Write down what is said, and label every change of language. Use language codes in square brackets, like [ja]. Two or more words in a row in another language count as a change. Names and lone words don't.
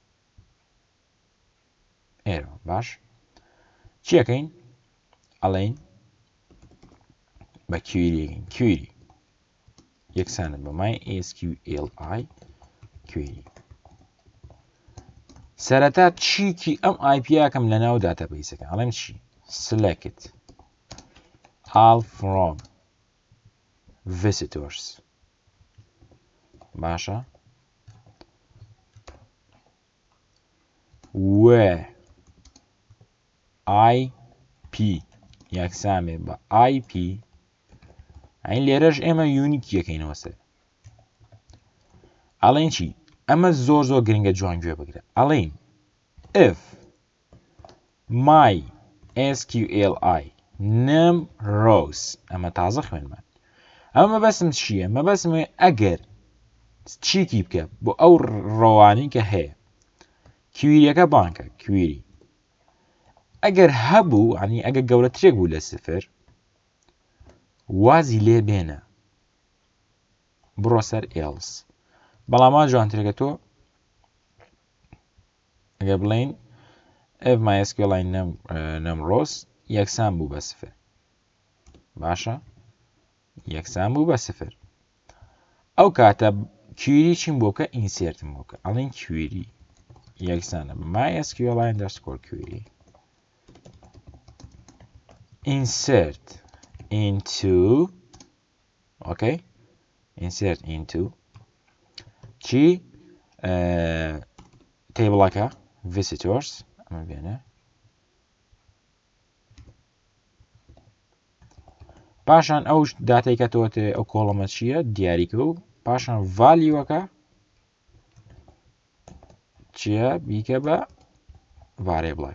[ckb] ئێرە باش چیەکەین ئەڵێین بە کوێریەکەین کوێری یەکسانە بە MySQL کوێری سەرەتا چیکی ئەم آیپیاکەم لە ناو داتابەیسەکە ئەڵێم چی [en] select all from visitors [ckb] باشە وێ IP یەکسامێ بە IP ئەین لێرەش ئێمە یونیکیەکەینەوە سەر ئەڵێن چی ئەمە زۆر گرنگە جوان گوێ بگرە ئەڵێن if [en] MySQL num rows [ckb] ئەمە تازە خوێنمان ئەمە مەبەسم چییە مەبەسمێ ئەگەر چیکی بکە بۆ ئەو ڕۆوانی کە هەیە کوێریەکە بانکە کوێری ئەگەر هەبوو عنی ئەگەر گەورەترێک بوو لە سفر وازی لێ بێنە بڕۆ سەر else بەڵامان جوانترێکە تۆ ئەگەر بڵین [en] if MySQL num rows [ckb] یەکسان بوو بە سفر باشە یەکسان بوو بە سفر ئەو کاتە کوێری چیم بۆکە ئینسێرتم بۆکە ئەڵین کوێری یەکسانە MySQL _query [en] insert into okay insert into [ckb] چی تیبڵەکە visitors ئەمە بێنە پاشان ئەو داتای کە تۆتێ ئەو کۆڵەمە چییە دیاریکە و پاشان ڤالیوەکە چییە بیکە بە ڤارێبڵەکە.